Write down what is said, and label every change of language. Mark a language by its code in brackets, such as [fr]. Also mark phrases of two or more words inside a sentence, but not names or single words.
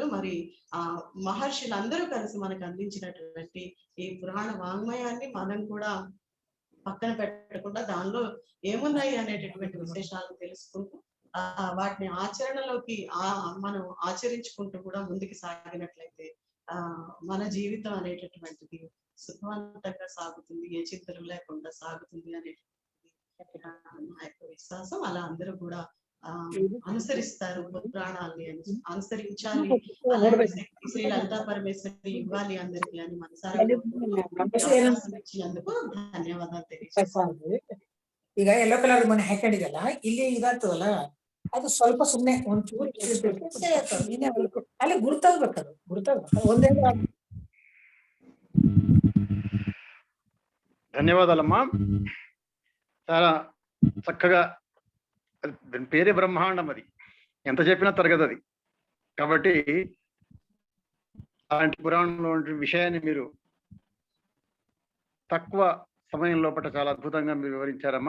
[te] మరి మహర్షులందరూ కలిసి మనకు అందించినటువంటి ఈ పురాణ వాంగ్మయాన్ని మనం కూడా పక్కన పెట్టకుండా దానిలో ఏమున్నాయి అనేటటువంటి విశేషాలను తెలుసుకుంటూ వాటిని ఆచరణలోకి మనం ఆచరించుకుంటూ కూడా ముందుకు సాగినట్లయితే మన జీవితం అనేటటువంటిది సుఖవంతంగా సాగుతుంది, ఏ చింతలు లేకుండా సాగుతుంది అనేటటువంటి నా యొక్క విశ్వాసం. అలా అందరూ కూడా అనుసరిస్తారు, పురాణాలని అనుసరించాలి, శ్రీ లలితా పరమేశ్వరి ఇవ్వాలి అందరికి అని మనసారా ఇచ్చినందుకు [kn] ಧನ್ಯವಾದ ತಿಳಿಸುತ್ತೇನೆ. ಈಗ ಎಲ್ಲೋ ಕಲರ್ ಮನೆ ಹಾಕೊಂಡಿದಲ್ಲ, ಇಲ್ಲಿ ಇದಾಗ್ತದಲ್ಲ, ಅದು ಸ್ವಲ್ಪ ಸುಮ್ಮನೆ ಒಂಚೂರು ಅಲ್ಲಿ ಗುರ್ತಾಗ್ಬೇಕದು, ಒಂದೇ. [te] ధన్యవాదాలమ్మా. చాలా చక్కగా, పేరే బ్రహ్మాండం, అది ఎంత చెప్పినా తరగదు అది. కాబట్టి అలాంటి పురాణంలో విషయాన్ని మీరు తక్కువ సమయం లోపల చాలా అద్భుతంగా మీరు వివరించారమ్మా.